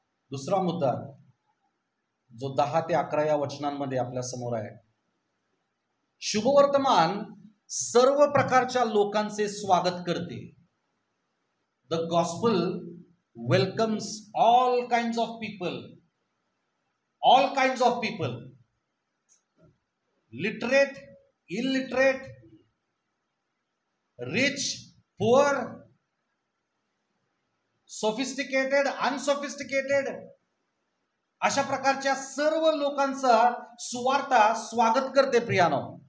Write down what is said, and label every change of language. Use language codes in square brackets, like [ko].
[mr] दुसरा मुद्दा जो 10 ते 11 या वचनांमध्ये आपल्या समोर आहे. शुभवर्तमान सर्व प्रकारच्या लोकांचे स्वागत करते. [en] The gospel welcomes all kinds of people. All kinds of people. Literate, illiterate, rich, poor, sophisticated, unsophisticated, [mr] अशा प्रकारच्या सर्व लोकांचा सुवार्ता स्वागत करते प्रियानो.